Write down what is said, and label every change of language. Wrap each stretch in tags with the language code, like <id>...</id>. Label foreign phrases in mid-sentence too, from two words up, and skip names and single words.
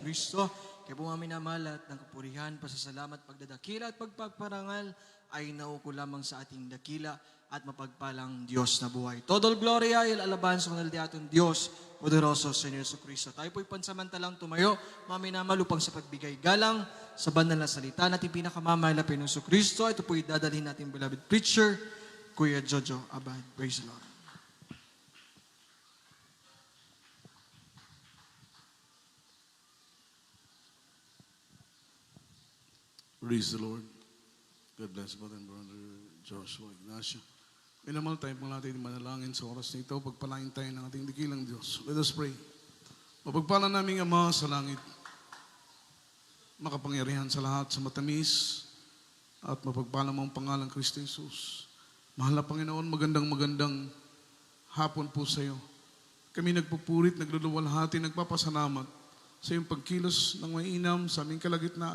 <tl>Kristo. Kaya po mga minamahal at ng kapurihan, pasasalamat, pagdadakila at pagpaparangal ay nauko lamang sa ating dakila at mapagpalang Diyos na buhay.</tl> <es>Todo gloria y alabanza</es> <tl>ng ating Diyos,</tl> <es>poderoso Señor Jesucristo.</es> <tl>Tayo po'y pansamantalang tumayo, mga minamahal, upang sa pagbigay galang sa banal na salita natin pinakamamahal na Panginoong Jesucristo. Ito po'y dadalhin natin</tl> <en>beloved preacher,</en> <tl>Kuya Jojo Abad.</tl> <en>Praise the Lord. Praise the Lord. God bless Brother and Brother Joshua Ignacio.</en> <tl>Minamahal tayo pong natin manalangin sa oras na ito. Pagpalain tayo ng ating dikilang Diyos.</tl> <en>Let us pray.</en> <tl>Mapagpala naming Ama sa langit, makapangyarihan sa lahat, sa matamis, at mapagpala mo ang pangalang Kristo Jesus. Mahal na Panginoon, magandang hapon po sa iyo. Kami nagpupurit, nagluluwalhati, nagpapasalamat sa iyong pagkilos ng mainam sa aming kalagitnaan.</tl>